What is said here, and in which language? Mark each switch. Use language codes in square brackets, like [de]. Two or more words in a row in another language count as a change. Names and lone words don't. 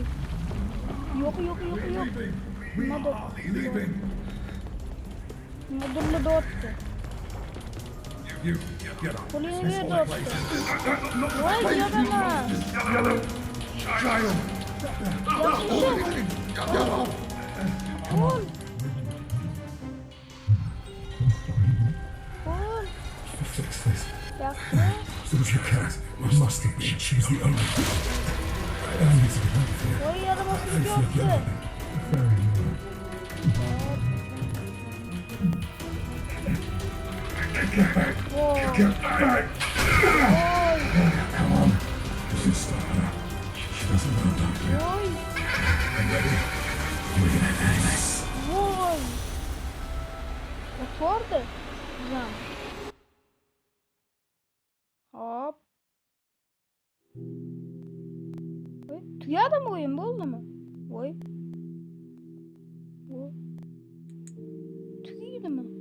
[uz] Yo'q. Nimadir deyapti. Qo'lingni ber deyapti. Voy, yo'qman. Qo'l. [en] Fix this. [uz] Yaxshi. [en] So if you can't, we must admit she's the only. I need to get out of here. [uz] Voy, yaramasini [en] I feel [uz] deyapti. [en] very Get back! Get back! Come on. This is stop her. She doesn't know about you. [uz] Voy. [en] I'm ready. We're gonna end this. [uz] Voy. Otvordi. Güzel. Hop. Tugayadimi o'yin, bo'ldimi? Voy. Voy. Tugaydimi?